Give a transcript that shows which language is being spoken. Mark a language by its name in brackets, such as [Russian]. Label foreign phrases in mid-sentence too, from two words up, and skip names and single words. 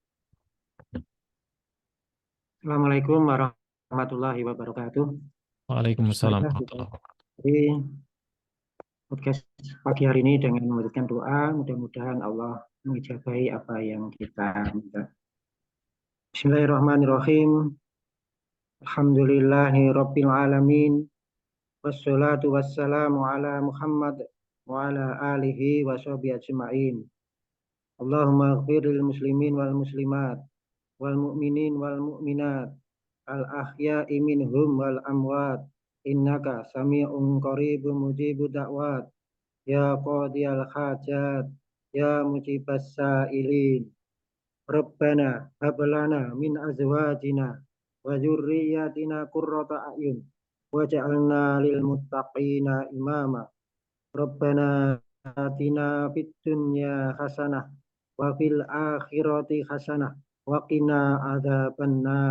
[Arabic] السلام عليكم ورحمة الله وبركاته. Waalaikumsalam [Indonesian] Baiklah, [Arabic] ورحمة الله وبركاته. [Indonesian] Di podcast pagi hari ini dengan memberikan doa, mudah-mudahan Allah mengijabahi apa yang kita minta. [Arabic] بسم الله الرحمن الرحيم. الحمد لله رب العالمين. والصلاة والسلام على محمد وعلى آله وصحبه أجمعين. اللهم اغفر للمسلمين والمسلمات والمؤمنين والمؤمنات الأحياء منهم والأموات إنك سميع قريب مجيب الدعوات يا قاضي الحاجات يا مجيب السائلين ربنا هب لنا من أزواجنا وذرياتنا قرة أعين واجعلنا للمتقين إماما ربنا آتنا في الدنيا حسنة وفي الآخرة حسنة وقنا عذاب النار.